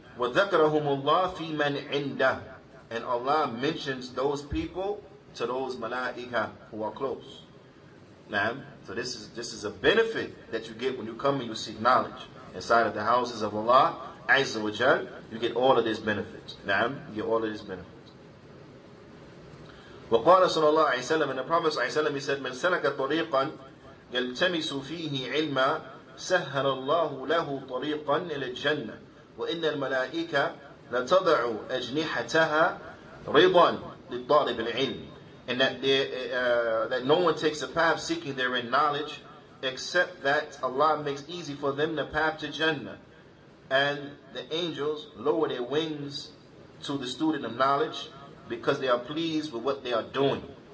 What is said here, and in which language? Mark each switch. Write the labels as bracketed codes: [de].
[ar] وَذَكَرَهُمُ اللَّهُ فِي مَنْ عِنْدَهُ, [en] and Allah mentions those people to those malaika who are close. Now, so this is a benefit that you get when you come and you seek knowledge inside of the houses of Allah Azza wa Jal. You get all of this benefit. Now, you get all of this benefit. [ar] وقال صلى الله عليه وسلم, [en] and the Prophet صلى الله عليه وسلم, he said, [ar] من سلك طريقا يلتمس فيه علما سهل الله له طريقا إلى الجنة وإن الملائكة لتضع أجنحتها رضا للطالب العلم. [en] And that no one takes a path seeking therein knowledge, except that Allah makes easy for them the path to Jannah. And the angels lower their wings to the student of knowledge because they are pleased with what they are doing.